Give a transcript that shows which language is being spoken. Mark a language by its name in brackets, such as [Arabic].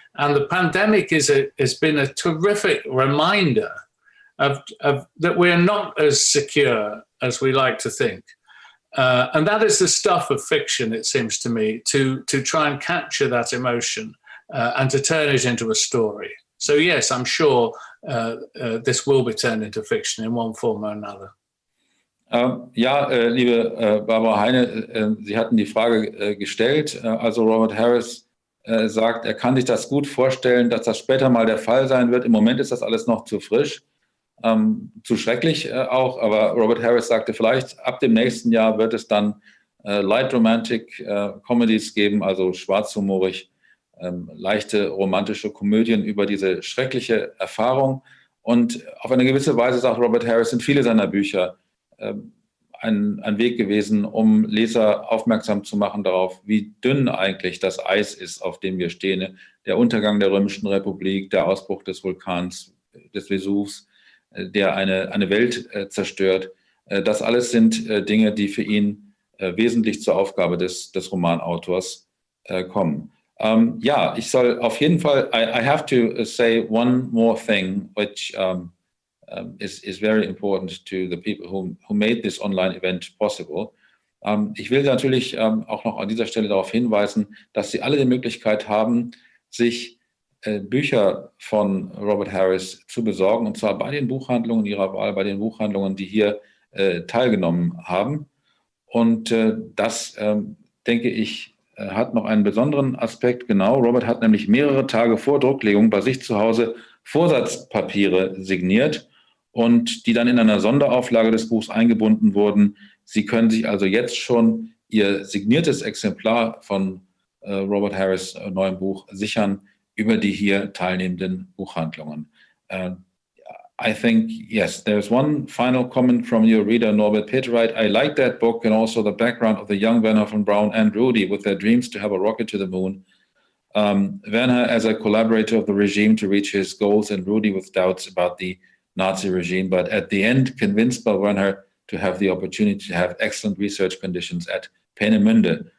[English] And the pandemic has been a terrific reminder of that we're not as secure as we like to think. And that is the stuff of fiction, it seems to me, to try and capture that emotion and to turn it into a story. So yes, I'm sure this will be turned into fiction in one form or another. [German] Liebe Barbara Heine, Sie hatten die Frage gestellt. Also Robert Harris sagt, er kann sich das gut vorstellen, dass das später mal der Fall sein wird. Im Moment ist das alles noch zu frisch, zu schrecklich auch. Aber Robert Harris sagte, vielleicht ab dem nächsten Jahr wird es dann [English] Light Romantic Comedies [German] geben, also schwarzhumorig, leichte romantische Komödien über diese schreckliche Erfahrung. Und auf eine gewisse Weise, sagt Robert Harris, sind viele seiner Bücher ein Weg gewesen, um Leser aufmerksam zu machen darauf, wie dünn eigentlich das Eis ist, auf dem wir stehen. Der Untergang der Römischen Republik, der Ausbruch des Vulkans, des Vesuvs, der eine Welt zerstört. Das alles sind Dinge, die für ihn wesentlich zur Aufgabe des Romanautors kommen. Ich soll auf jeden Fall, [English] I have to say one more thing, which is very important to the people who made this online event possible. [German] Ich will natürlich auch noch an dieser Stelle darauf hinweisen, dass Sie alle die Möglichkeit haben, sich Bücher von Robert Harris zu besorgen, und zwar bei den Buchhandlungen Ihrer Wahl, bei den Buchhandlungen, die hier teilgenommen haben. Und das, denke ich, hat noch einen besonderen Aspekt. Genau, Robert hat nämlich mehrere Tage vor Drucklegung bei sich zu Hause Vorsatzpapiere signiert und die dann in einer Sonderauflage des Buchs eingebunden wurden. Sie können sich also jetzt schon Ihr signiertes Exemplar von Robert Harris' neuem Buch sichern über die hier teilnehmenden Buchhandlungen. [English] I think, yes, there's one final comment from your reader, Norbert Peterite. I like that book and also the background of the young Werner von Braun and Rudy with their dreams to have a rocket to the moon. Werner as a collaborator of the regime to reach his goals, and Rudy with doubts about the Nazi regime, but at the end convinced by Werner to have the opportunity to have excellent research conditions at Peenemünde.